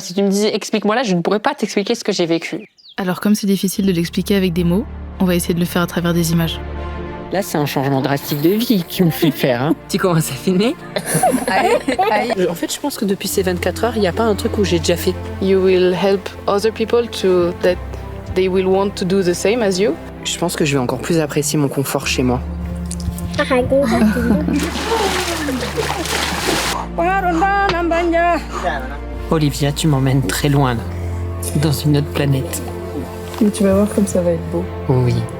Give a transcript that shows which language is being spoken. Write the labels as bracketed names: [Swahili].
[French] Si tu me disais, explique-moi là, je ne pourrais pas t'expliquer ce que j'ai vécu. Alors, comme c'est difficile de l'expliquer avec des mots, on va essayer de le faire à travers des images. Là, c'est un changement drastique de vie que tu me fais faire. Hein. Tu commences à filmer ? En fait, je pense que depuis ces 24 heures, il n'y a pas un truc où j'ai déjà fait. [English] You will help other people to that they will want to do the same as you. [French] Je pense que je vais encore plus apprécier mon confort chez moi. Olivia, tu m'emmènes très loin, là. Dans une autre planète. Mais tu vas voir comme ça va être beau. Oui.